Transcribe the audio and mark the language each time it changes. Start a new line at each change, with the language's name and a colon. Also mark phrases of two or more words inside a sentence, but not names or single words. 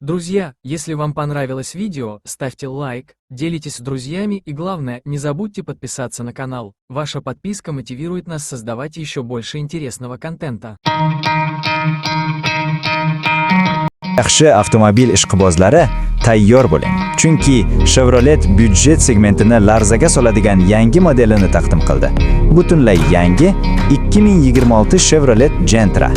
Russian: Друзья, если вам понравилось видео, ставьте лайк, делитесь с друзьями и главное, не забудьте подписаться на канал. Ваша подписка мотивирует нас создавать еще больше интересного контента.
Uzbek: Yaxshi avtomobil ishqibozlari tayyor bo'ling. Chunki Chevrolet byudjet segmentini larzaga soladigan yangi modelini taqdim qildi. Butunlay yangi 2026 Chevrolet Gentra.